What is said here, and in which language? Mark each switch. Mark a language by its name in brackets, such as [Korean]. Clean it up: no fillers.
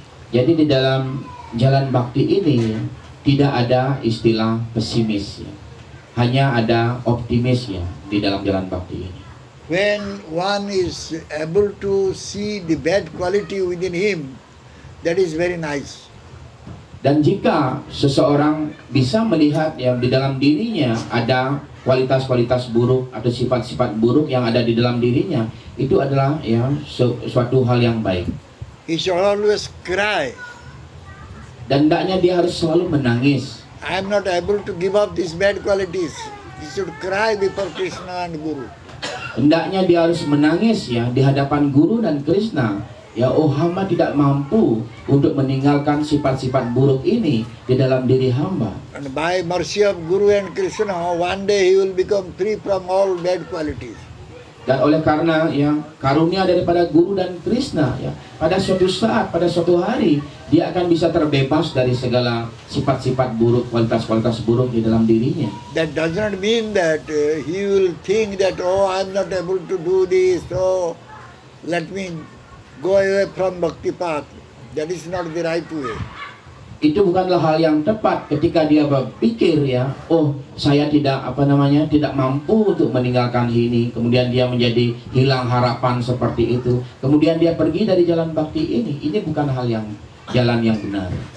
[Indonesian] Jadi di dalam jalan bhakti ini tidak ada istilah pesimis ya. Hanya ada optimis ya di dalam jalan bhakti ini. [English] When one is able to see the bad quality within him, that is very nice. [Indonesian] Dan jika seseorang bisa melihat yang di dalam dirinya ada kualitas-kualitas buruk atau sifat-sifat buruk yang ada di dalam dirinya, itu adalah ya suatu hal yang baik. [English] He should always cry. [Indonesian] Dan hendaknya dia harus selalu menangis. [English] I am not able to give up these bad qualities. He should cry before Krishna and Guru. [Indonesian] Hendaknya dia harus menangis ya di hadapan Guru dan Krishna. Ya, oh hamba tidak mampu untuk meninggalkan sifat-sifat buruk ini di dalam diri hamba. [English] And by mercy of Guru and Krishna, one day he will become free from all bad qualities. [Indonesian] Dan oleh karena yang karunia daripada Guru dan Krishna ya, pada suatu saat, pada suatu hari dia akan bisa terbebas dari segala sifat-sifat buruk, kualitas-kualitas buruk di dalam dirinya. [English] That does not mean that he will think that, oh, I am not able to do this, so let me go away from bhakti path. That is not the right way. [Indonesian] Itu bukanlah hal yang tepat ketika dia berpikir ya, oh saya tidak tidak mampu untuk meninggalkan ini, kemudian dia menjadi hilang harapan seperti itu, kemudian dia pergi dari jalan bhakti ini. Ini bukan hal yang jalan yang benar.